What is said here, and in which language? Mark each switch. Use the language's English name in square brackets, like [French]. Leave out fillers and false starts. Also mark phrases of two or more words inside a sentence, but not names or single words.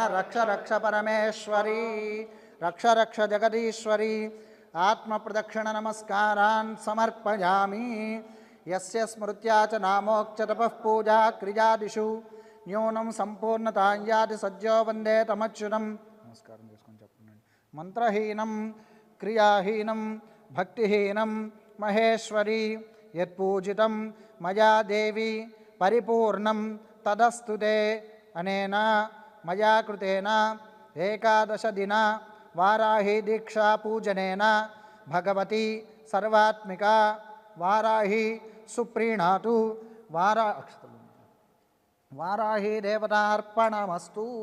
[Sanskrit] रक्ष रक्ष परमेश्वरी रक्ष रक्ष जगदीश्वरी आत्मप्रदक्षिण नमस्कारान् समर्पयामि यस्य स्मृत्या च नामोक्च तपः पूजा क्रियादिषु न्यूनं संपूर्णतां याति सज्जो वन्दे तमच्युतं नमस्कारं [Telugu] చేసుకొని చెప్పండి [Sanskrit] మంత్రహీనం క్రియాహీనం భక్తిహీనం మహేశ్వరి యత్పూజితం మయా దేవి పరిపూర్ణం तदस्तु ते अनेन मया कृतेन एकादश दिन वाराही दीक्षा पूजनेन भगवती सर्वात्मिका वाराही सुप्रीणातु वाराही देवतार्पणमस्तु